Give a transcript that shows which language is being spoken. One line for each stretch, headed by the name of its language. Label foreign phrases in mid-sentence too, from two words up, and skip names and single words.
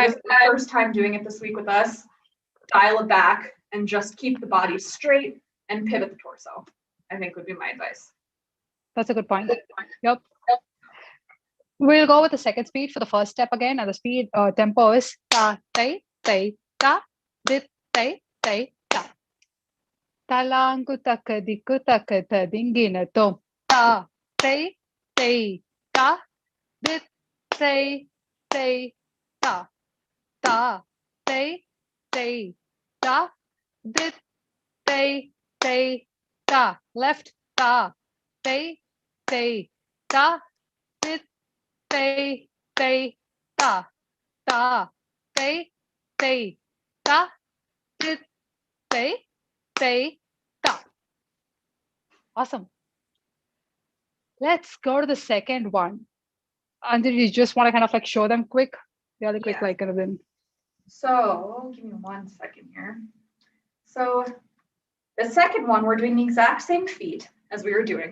English: this is the first time doing it this week with us. Dial it back and just keep the body straight and pivot the torso, I think would be my advice. that's a good point. Yep. We'll go with the second speed for the first step again, and the speed tempo is ta, tai, tai, ta, dit, tai, tai, ta. Talangu takadiku takata dingina to. Ta, tai, tai, ta, dit, tai, tai, ta. Ta, tai, tai, ta, dit, tai, tai, ta. Left, ta, tai, tai, ta, dit, tai, tai, ta, ta, tai, tai, ta, dit, tai, tai, ta. Awesome. Let's go to the second one. Anjali, you just want to kind of like show them quick, really quick, Yeah. like kind of then. So give me 1 second here. So the second one, we're doing the exact same feat as we were doing.